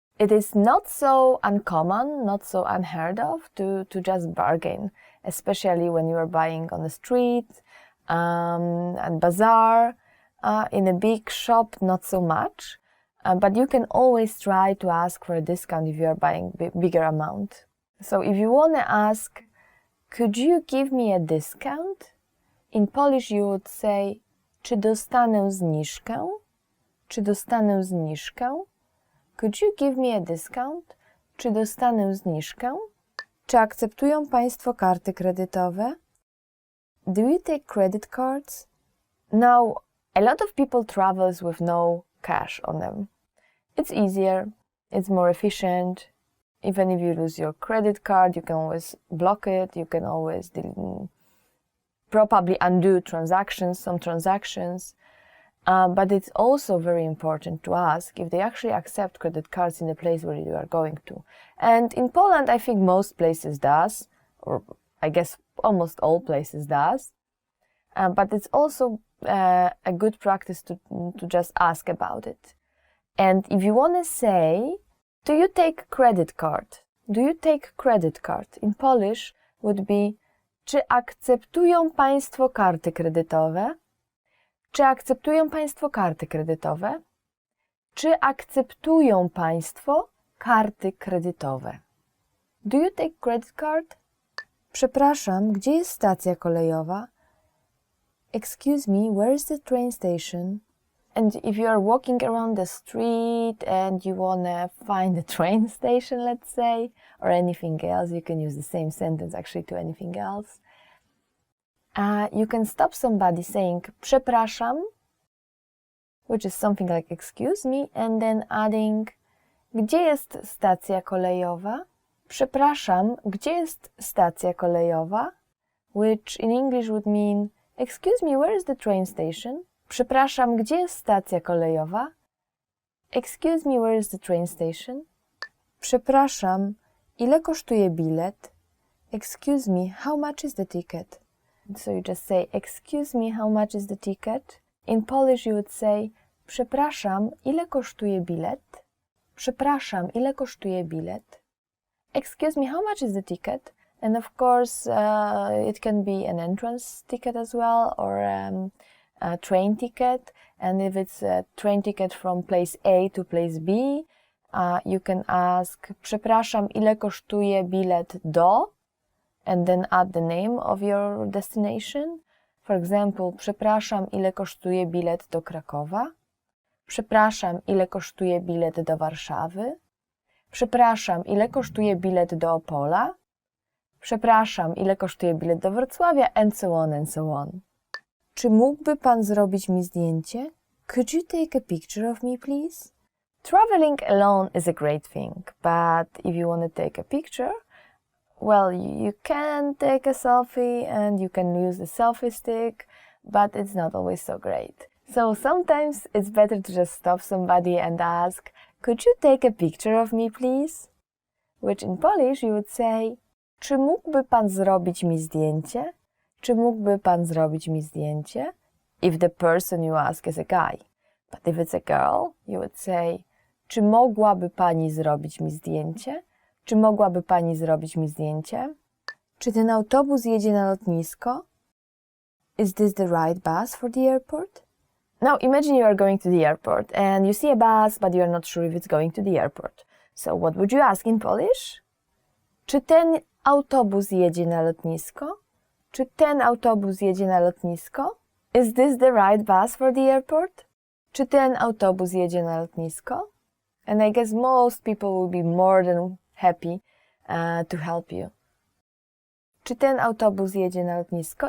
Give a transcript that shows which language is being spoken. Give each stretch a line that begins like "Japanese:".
English: It is not so uncommon, not so unheard of to just bargain, especially when you are buying on the street, at bazaar, in a big shop, not so much. But you can always try to ask for a discount if you are buying bigger amount. So if you want to ask, could you give me a discount? In Polish you would say,
Polish: czy dostanę zniżkę? Czy dostanę zniżkę?
English: Could you give me a discount?
Polish: Czy dostanę zniżkę? Czy akceptują Państwo karty kredytowe?
English: Do you take credit cards? Now, a lot of people travels with no cash on them. It's easier, it's more efficient. Even if you lose your credit card, you can always block it, you can always probably undo some transactions. But it's also very important to ask if they actually accept credit cards in the place where you are going to. And in Poland, I think most places does, or I guess almost all places does. But it's also a good practice to just ask about it. And if you want to say, do you take credit card? Do you take credit card? In Polish would be,
Polish: czy akceptują Państwo karty kredytowe? Czy akceptują Państwo karty kredytowe? Czy akceptują Państwo karty kredytowe?
English: Do you take credit card?
Polish: Przepraszam, gdzie jest stacja kolejowa?
English: Excuse me, where is the train station? And if you are walking around the street and you want to find a train station, let's say, or anything else, you can use the same sentence actually to anything else. You can stop somebody saying przepraszam, which is something like excuse me, and then adding
Polish: gdzie jest stacja kolejowa? Przepraszam, gdzie jest stacja kolejowa?
English: Which in English would mean excuse me, where is the train station?
Polish: Przepraszam, gdzie jest stacja kolejowa?
English: Excuse me, where is the train station?
Polish: Przepraszam, ile kosztuje bilet?
English: Excuse me, how much is the ticket? So you just say, excuse me, how much is the ticket? In Polish you would say,
Polish: przepraszam, ile kosztuje bilet? Przepraszam, ile kosztuje bilet?
English: Excuse me, how much is the ticket? And of course, it can be an entrance ticket as well, or a train ticket. And if it's a train ticket from place A to place B, you can ask,
Polish: przepraszam, ile kosztuje bilet do?
English: And then add the name of your destination. For example,
Polish: przepraszam, ile kosztuje bilet do Krakowa? Przepraszam, ile kosztuje bilet do Warszawy? Przepraszam, ile kosztuje bilet do Opola? Przepraszam, ile kosztuje bilet do Wrocławia?
English: And so on, and so on.
Polish: Czy mógłby pan zrobić mi zdjęcie?
English: Could you take a picture of me, please? Traveling alone is a great thing, but if you want to take a picture, well, you can take a selfie and you can use the selfie stick, but it's not always so great. So sometimes it's better to just stop somebody and ask, could you take a picture of me, please? Which in Polish you would say,
Polish: czy mógłby pan zrobić mi zdjęcie? Czy mógłby pan zrobić mi zdjęcie?
English: If the person you ask is a guy. But if it's a girl, you would say,
Polish: czy mogłaby pani zrobić mi zdjęcie? Czy mogłaby pani zrobić mi zdjęcie? Czy ten autobus jedzie na lotnisko?
English: Is this the right bus for the airport? Now imagine you are going to the airport and you see a bus, but you are not sure if it's going to the airport. So what would you ask in Polish?
Polish: Czy ten autobus jedzie na lotnisko? Czy ten autobus jedzie na lotnisko?
English: Is this the right bus for the airport?
Polish: Czy ten autobus jedzie na lotnisko?
English: And I guess most people will be more than happy to help you.
Polish: Czy ten autobus jedzie na lotnisko?